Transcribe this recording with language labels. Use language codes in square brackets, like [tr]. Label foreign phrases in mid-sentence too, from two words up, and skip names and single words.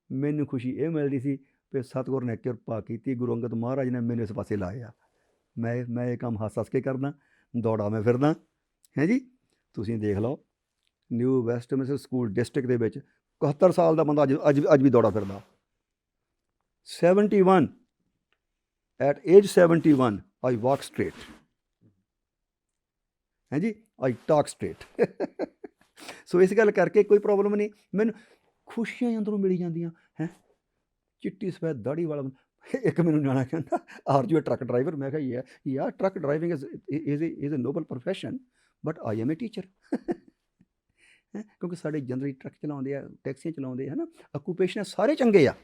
[pa] ਮੈਨੂੰ ਖੁਸ਼ੀ ਇਹ ਮਿਲਦੀ ਸੀ ਕਿ ਸਤਿਗੁਰ ਨੇ ਕਿਰਪਾ ਕੀਤੀ, ਗੁਰੂ ਅੰਗਦ ਮਹਾਰਾਜ ਨੇ ਮੈਨੂੰ ਇਸ ਪਾਸੇ ਲਾਇਆ। ਮੈਂ ਇਹ ਕੰਮ ਹੱਸ ਕੇ ਕਰਦਾ, ਦੌੜਾ ਮੈਂ ਫਿਰਦਾ ਹੈ ਜੀ। ਤੁਸੀਂ ਦੇਖ ਲਓ ਨਿਊ ਵੈਸਟਮਿੰਸਟਰ ਸਕੂਲ ਡਿਸਟ੍ਰਿਕਟ ਦੇ ਵਿੱਚ 71 ਸਾਲ ਦਾ ਬੰਦਾ ਅੱਜ ਵੀ ਦੌੜਾ ਫਿਰਦਾ। [en] 71 at age 71 I walk straight [pa] ਹੈ ਜੀ, [en] I talk straight। [pa] ਸੋ ਇਸ ਗੱਲ ਕਰਕੇ ਕੋਈ ਪ੍ਰੋਬਲਮ ਨਹੀਂ, ਮੈਨੂੰ ਖੁਸ਼ੀਆਂ ਅੰਦਰੋਂ ਮਿਲੀ ਜਾਂਦੀਆਂ ਹੈ। ਚਿੱਟੀ ਸਫੈਦ ਦਾੜੀ ਵਾਲਾ ਇੱਕ ਮੈਨੂੰ ਨਿਆਣਾ ਕਹਿੰਦਾ [en] are you a truck driver. [pa] ਮੈਂ ਕਿਹਾ [en] ya truck driving is a noble profession but I am a teacher. [pa] ਕਿਉਂਕਿ ਸਾਡੇ ਜਨਰਲੀ ਟਰੱਕ ਚਲਾਉਂਦੇ ਆ, ਟੈਕਸੀਆਂ ਚਲਾਉਂਦੇ ਹੈ ਨਾ, ਆਕੂਪੇਸ਼ਨ ਸਾਰੇ ਚੰਗੇ ਆ।